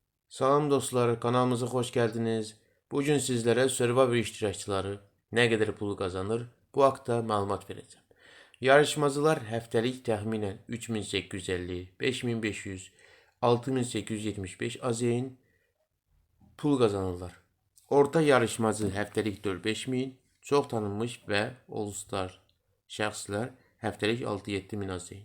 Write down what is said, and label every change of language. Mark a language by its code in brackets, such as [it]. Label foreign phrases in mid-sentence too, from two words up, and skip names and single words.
[tr] Salam dostlar, kanalımıza hoş geldiniz. [az] Bugün sizlere Survivor iştirakçıları [tr] ne kadar pul kazanır [az] bu haqda məlumat verəcəm. Yarışmacılar həftəlik təxminən 3850, 5500, 6875 AZN pul kazanırlar. Orta yarışmacı həftəlik 4-5000, çox tanınmış və All-Star şəxslər həftəlik 6-7000 AZN.